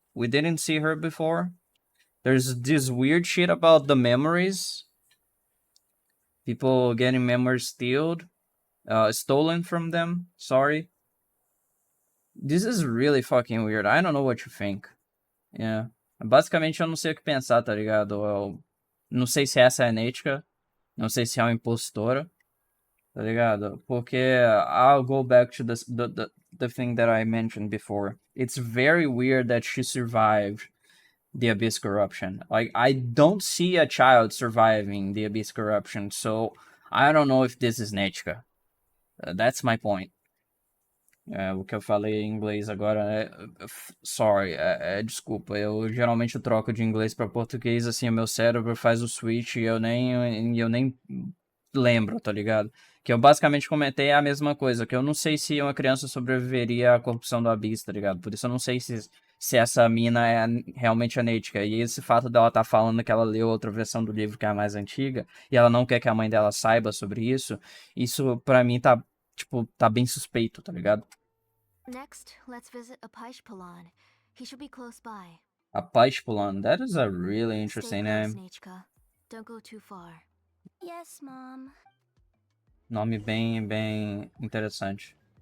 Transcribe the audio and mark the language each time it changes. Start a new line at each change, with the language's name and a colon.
English: We didn't see her before. There's this weird shit about the memories. People getting memories stolen from them. Sorry. This is really fucking weird. I don't know what you think. Yeah.
Portuguese: Basicamente eu não sei o que pensar, tá ligado? Eu não sei se essa é a Nechka. Não sei se é uma impostora. Tá ligado? Porque
English: I'll go back to the thing that I mentioned before. It's very weird that she survived the Abyss corruption. Like, I don't see a child surviving the Abyss corruption, so I don't know if this is Nechka. That's my point.
Portuguese: O que eu falei em inglês agora
English: sorry,
Portuguese: desculpa. Eu geralmente troco de inglês para português, assim, o meu cérebro faz o switch e eu nem lembro, tá ligado? Que eu basicamente comentei a mesma coisa, que eu não sei se uma criança sobreviveria à corrupção do Abyss, tá ligado? Por isso eu não sei se essa mina é realmente a Neytica. E esse fato dela tá falando que ela leu outra versão do livro que é a mais antiga, e ela não quer que a mãe dela saiba sobre isso pra mim tá, tipo, tá bem suspeito, tá ligado?
English: Next, let's visit Apishpalon. He should be close by. Apishpalon, that is a really Stay interesting close, name. Nechka. Don't go too far. Yes, Mom.
Portuguese: Nome bem interessante.